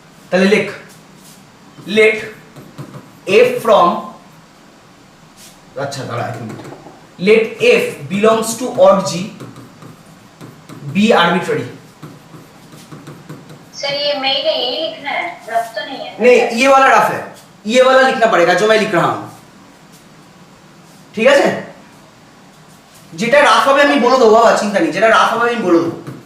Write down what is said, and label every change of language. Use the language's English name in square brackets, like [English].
[Bangla] তাহলে late F from, আচ্ছা দাঁড়া এক minute, [English] let f belongs to odd g be arbitrary। [Hindi] Sir ये मेरे ये लिखना है, रफ तो नहीं है? नहीं, ये वाला रफ है, ये वाला लिखना पड़ेगा जो मैं लिख रहा हूं, [Bangla] ঠিক আছে? যেটা রাফ হবে আমি বলে দেবো বাবা, চিন্তা নেই, যেটা রাফ হবে আমি বলে দেবো।